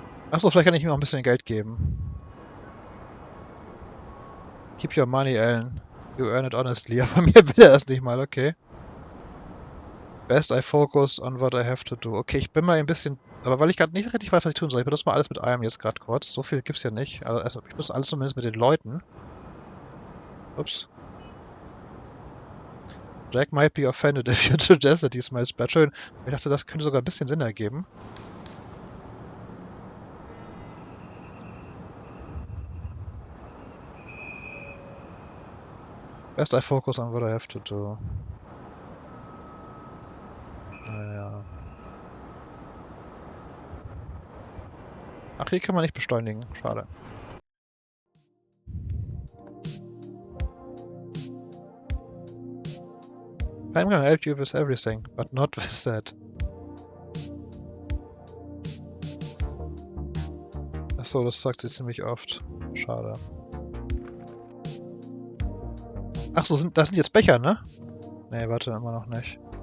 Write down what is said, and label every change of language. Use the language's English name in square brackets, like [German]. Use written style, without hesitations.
[German] Achso, vielleicht kann ich ihm auch ein bisschen Geld geben. [English] Keep your money, Alan. You earn it honestly. [German] Aber mir will er das nicht mal, okay. [English] Best I focus on what I have to do. [German] Okay, ich bin mal ein bisschen... Aber weil ich gerade nicht richtig weiß, was ich tun soll. Ich benutze mal alles mit einem jetzt gerade kurz. So viel gibt's ja nicht. Also ich benutze alles zumindest mit den Leuten. Ups. [English] Jack might be offended if you suggest that he smells bad. [German] Schön. Ich dachte, das könnte sogar ein bisschen Sinn ergeben. [English] Best I focus on what I have to do. [German] Naja. Ach, hier kann man nicht beschleunigen. Schade. [English] I'm gonna help you with everything, but not with that. [German] Achso, das sagt sie ziemlich oft. Schade. Achso, das sind jetzt Becher, ne? Nee, warte, immer noch nicht.